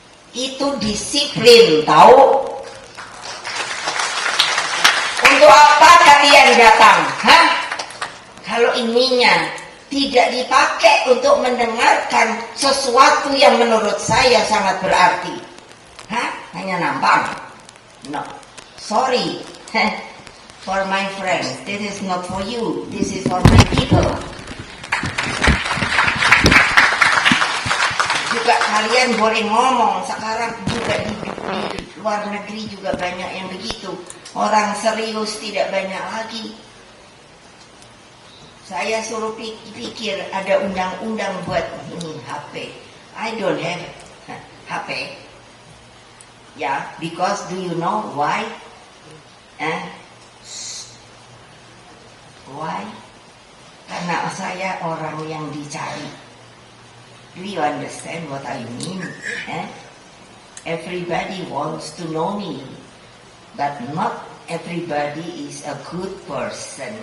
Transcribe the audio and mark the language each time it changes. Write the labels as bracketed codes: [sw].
[id] Itu disiplin, tahu? Untuk apa kalian datang? Kalau ininya tidak dipakai untuk mendengarkan sesuatu yang menurut saya sangat berarti, hanya nampang. [en] No, sorry, for my friends, this is not for you, this is for my people. [id] Juga kalian boleh ngomong, sekarang juga di luar negeri juga banyak yang begitu. Orang serius tidak banyak lagi. Saya suruh pikir ada undang-undang buat ini HP. [en] I don't have HP. Ya, because do you know why? Why? [id] Karena saya orang yang dicari. [en] Do you understand what I mean? Everybody wants to know me, but not everybody is a good person.